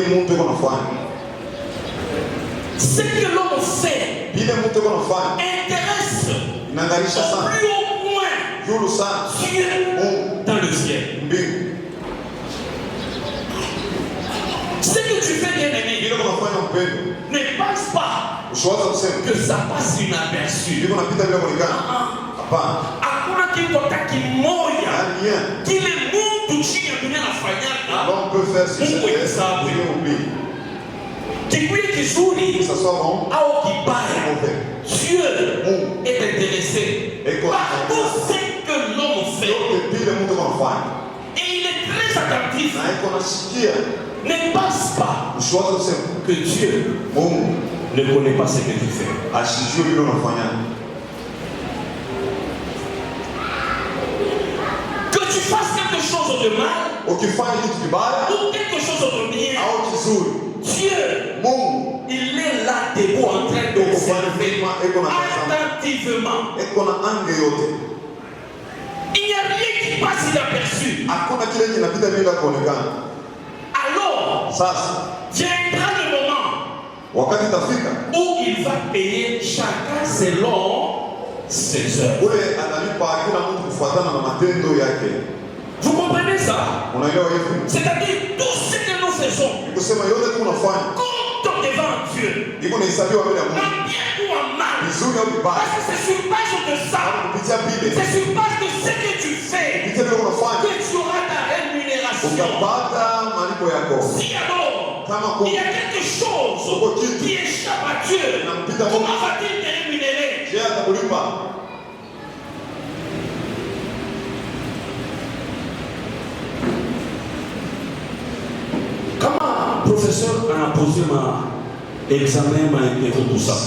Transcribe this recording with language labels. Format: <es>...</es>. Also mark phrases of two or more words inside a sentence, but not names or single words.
<fr>Ce que l'homme fait intéresse au plus haut point Dieu dans le ciel. Ce que tu fais, bien aimé, ne pense pas que ça passe inaperçu.</fr> <sw>Hakuna kitu kimoja kile Mungu chini ya dunia anafanyaka Mungu hesabu. Kikuye kizuri au kibaya,</sw> <fr>Dieu est intéressé par tout ce que l'homme fait. Et il est très attentif. Ne pense pas que Dieu ne connaît pas ce que tu fais. Que tu fasses quelque chose de mal ou quelque chose de bien, Dieu, il est là debout en train d'observer attentivement. passe inaperçu.</fr> <sw>Hakuna kile kinapita bila kuonekana.</sw> <fr>Alors,</fr> <sw>sasa</sw> <fr>viendra le moment</fr> <sw>wakati tafika</sw> <fr>où il va payer chacun selon ses œuvres.</fr> <sw>Ule analipa kila mtu kufuatana na matendo yake.</sw> <fr>Vous comprenez ça?</fr> <sw>Unaelewa hivi?</sw> <fr>C'est-à-dire tout ce que nous faisons.</fr> <sw>Kusema yote tunafanya.</sw> <fr>Compte devant Dieu.</fr> <sw>Iko na hesabiwa mbele ya Mungu.</sw> <fr>En bien ou en mal.</fr> <sw>Vizuri au vibaya.</sw> <fr>Parce que c'est sur base de ça.</fr> <sw>Kupitia bile.</sw> <fr>C'est sur base de ce que tu fais.</fr> <sw>Kupitia vile unafanya.</sw> <fr>Que tu auras ta rémunération.</fr> <sw>Utapata malipo yako.</sw> <fr>Si alors il y a quelque chose qui échappe à Dieu, comment va-t-il te rémunérer? Comment professeur a posé ma examen, m'a interrogé tout ça?</fr>